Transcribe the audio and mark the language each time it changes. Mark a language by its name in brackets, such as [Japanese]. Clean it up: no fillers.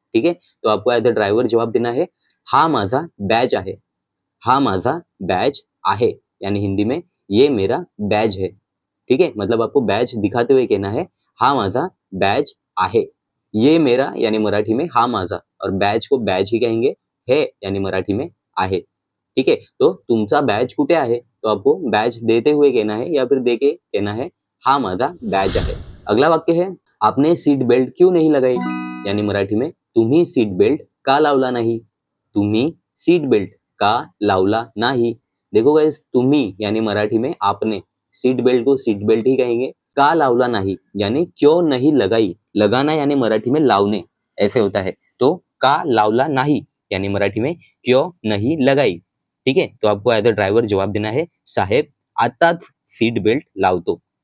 [Hindi] ठीक है, तो आपको [English] as a driver [Hindi] जवाब देना है [Marathi] हा माझा बैज आहे. हा माझा बैज आहे [Hindi] यानी हिंदी में ये मेरा बैज है. ठीक है, मतलब आपको बैज दिखाते हुए कहना है [Marathi] हा माझा बैज आहे. [Hindi] ये मेरा यानी मराठी में हा माझा, और बैज को बैज ही कहेंगे. है यानी मराठी में आहे. ठीक है, तो [Marathi] तुमचा बैज कुठे आहे, [Hindi] तो आपको बैज देते हुए कहना है या फिर देके कहना है [Marathi] हा माझा बैज आहे. [Hindi] अगला वाक्य है आपने सीट बेल्ट क्यों नहीं लगाई, यानी मराठी में [Marathi] तुम्ही सीट बेल्ट का लावला नाही. तुम्ही सीट बेल्ट का लावला नाही. [Hindi] देखो गाइस, तुम्ही यानी मराठी में आपने, सीट बेल्ट को सीट बेल्ट ही कहेंगे. [Marathi] का लावला नाही [Hindi] यानी क्यों नहीं लगाई. लगाना यानी मराठी में लावने ऐसे होता है. तो [Marathi] का लावला नाही [Hindi] यानी मराठी में क्यों नहीं लगाई. ठीक है, तो आपको [English] as a driver [Hindi] जवाब देना है [Marathi] साहेब आताच सीट बेल्ट लावतो.